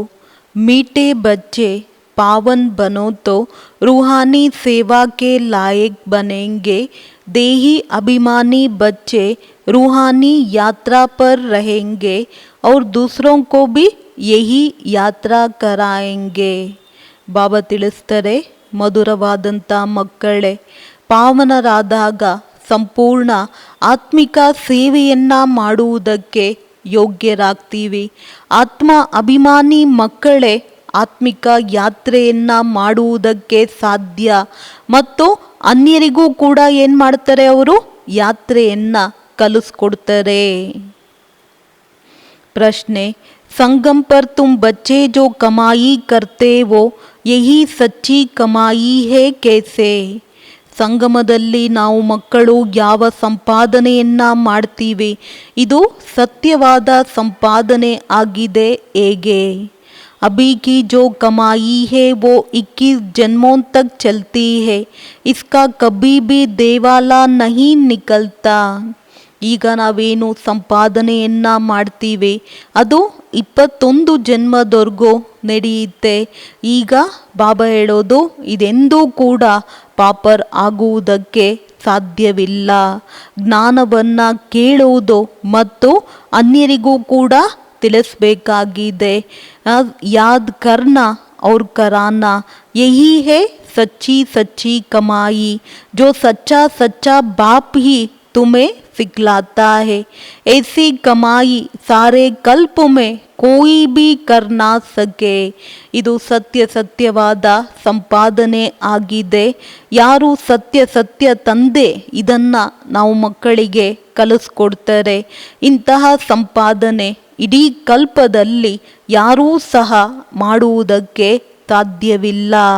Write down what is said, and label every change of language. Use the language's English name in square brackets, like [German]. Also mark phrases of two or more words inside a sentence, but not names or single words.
[Hindi] मीठे बच्चे पावन बनो तो रूहानी सेवा के लायक बनेंगे, देही अभिमानी बच्चे रूहानी यात्रा पर रहेंगे और दूसरों को भी यही यात्रा कराएंगे. [Kannada] ಬಾಬಾ ತಿಳಿಸ್ತಾರೆ, ಮಧುರವಾದಂಥ ಮಕ್ಕಳೇ, ಪಾವನರಾದಾಗ ಸಂಪೂರ್ಣ ಆತ್ಮಿಕ ಸೇವೆಯನ್ನು ಮಾಡುವುದಕ್ಕೆ ಯೋಗ್ಯರಾಗ್ತೀವಿ. ಆತ್ಮ ಅಭಿಮಾನಿ ಮಕ್ಕಳೇ ಆತ್ಮಿಕ ಯಾತ್ರೆಯನ್ನು ಮಾಡುವುದಕ್ಕೆ ಸಾಧ್ಯ ಮತ್ತು ಅನ್ಯರಿಗೂ ಕೂಡ ಏನು ಮಾಡ್ತಾರೆ, ಅವರು ಯಾತ್ರೆಯನ್ನು ಕಲಿಸ್ಕೊಡ್ತಾರೆ. [Hindi] प्रश्न संगम पर तुम बच्चे जो कमाई करते हो यही सच्ची कमाई है कैसे? [Kannada] ಸಂಗಮದಲ್ಲಿ ನಾವು ಮಕ್ಕಳು ಯಾವ ಸಂಪಾದನೆಯನ್ನ ಮಾಡ್ತೀವಿ ಇದು ಸತ್ಯವಾದ ಸಂಪಾದನೆ ಆಗಿದೆ ಹೇಗೆ? [Hindi] अभी की जो कमाई है वो 21 जन्मों तक चलती है, इसका कभी भी देवाला नहीं निकलता. [Kannada] ಈಗ ನಾವೇನು ಸಂಪಾದನೆಯನ್ನ ಮಾಡ್ತೀವಿ ಅದು 21 ಜನ್ಮದವರೆಗೂ ನಡೆಯುತ್ತೆ. ಈಗ ಬಾಬಾ ಹೇಳೋದು ಇದೆಂದೂ ಕೂಡ ಪಾಪರ್ ಆಗುವುದಕ್ಕೆ ಸಾಧ್ಯವಿಲ್ಲ. ಜ್ಞಾನವನ್ನು ಕೇಳುವುದು ಮತ್ತು ಅನ್ಯರಿಗೂ ಕೂಡ ತಿಳಿಸ್ಬೇಕಾಗಿದೆ. [Hindi] याद करना और कराना यही है सच्ची सच्ची कमाई, जो सच्चा सच्चा बाप ही तुम्हें सिखलाता है. ऐसी कमाई सारे कल्प में कोई भी कर ना सके. [Kannada] ಇದು ಸತ್ಯ ಸತ್ಯವಾದ ಸಂಪಾದನೆ ಆಗಿದೆ. ಯಾರು ಸತ್ಯ ಸತ್ಯ ತಂದೆ ಇದನ್ನ ನಾವು ಮಕ್ಕಳಿಗೆ ಕಲಿಸ್ಕೊಡ್ತಾರೆ. ಇಂತಹ ಸಂಪಾದನೆ ಇಡೀ ಕಲ್ಪದಲ್ಲಿ ಯಾರೂ ಸಹ ಮಾಡುವುದಕ್ಕೆ ಸಾಧ್ಯವಿಲ್ಲ.